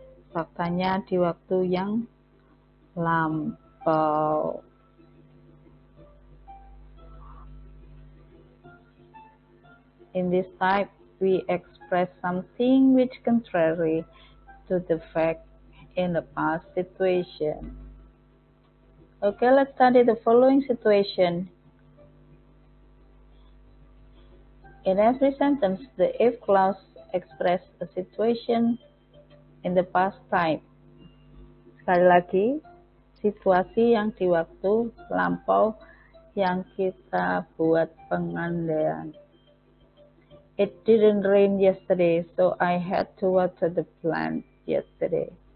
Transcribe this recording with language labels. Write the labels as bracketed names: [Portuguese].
[Indonesian] Faktanya di waktu yang lampau. [English] In this type, we express something which contrary to the fact in the past situation. Okay, let's study the following situation. In every sentence, the if clause expresses a situation in the past time. [Indonesian] Sekali lagi, situasi yang di waktu lampau yang kita buat pengandaian. [English] It didn't rain yesterday, so I had to water the plant yesterday.